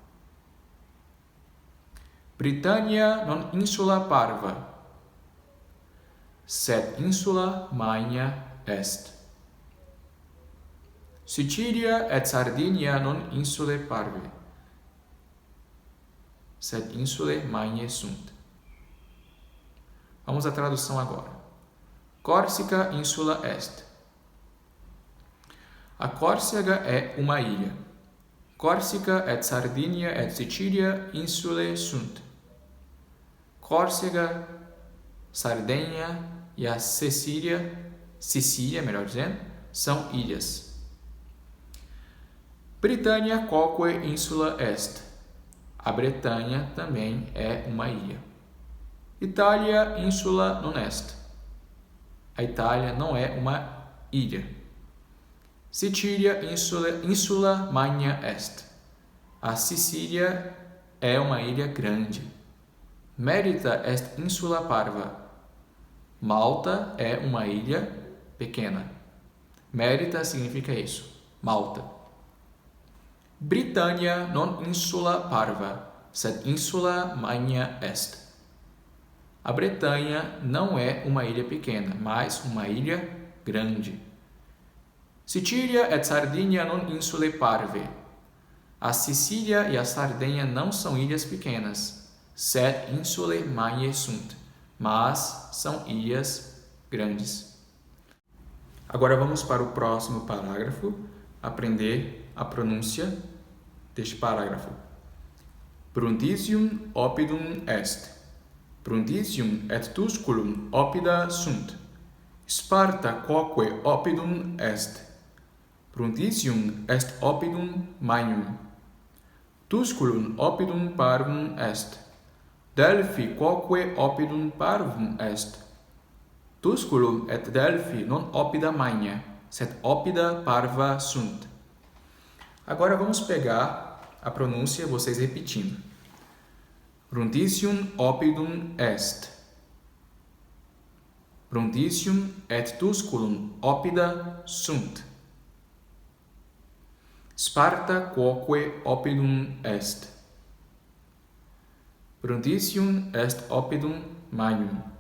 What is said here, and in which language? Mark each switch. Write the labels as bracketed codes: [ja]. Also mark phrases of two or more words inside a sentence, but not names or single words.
[la] Britannia non insula parva, sed insula magna est. Sicilia et Sardinia non insulae parve, sed insulae magnae sunt. [pt] Vamos à tradução agora. [la] Córcega insula est. [pt] A Córcega é uma ilha. [la] Corsica et Sardinia et Sicilia insulae sunt. [pt] Córcega, Sardenha e a Sicília, melhor dizendo, são ilhas. [la] Britannia quoque insula est. [pt] A Bretanha também é uma ilha. [la] Italia insula non est. [pt] A Itália não é uma ilha. [la] Sicilia insula magna est. [pt] A Sicília é uma ilha grande. [la] Merita est insula parva. [pt] Malta é uma ilha pequena. Merita significa isso, Malta. [la] Britannia non insula parva, sed insula magna est. [pt] A Bretanha não é uma ilha pequena, mas uma ilha grande. [la] Sicilia et Sardinia non insulae parve. [pt] A Sicília e a Sardenha não são ilhas pequenas, [la] sed insulae magnae sunt, [pt] mas são ilhas grandes. Agora vamos para o próximo parágrafo, aprender a pronúncia deste parágrafo. [la] Brundisium oppidum est. Brundisium et Tusculum oppida sunt. Sparta quoque oppidum est. Brundisium est oppidum magnum. Tusculum oppidum parvum est. Delphi quoque oppidum parvum est. Tusculum et Delphi non oppida magna, sed oppida parva sunt. [pt] Agora vamos pegar a pronúncia, vocês repetindo. [la] Brundisium oppidum est. Brundisium et Tusculum oppida sunt. Sparta quoque oppidum est. Brundisium est oppidum magnum.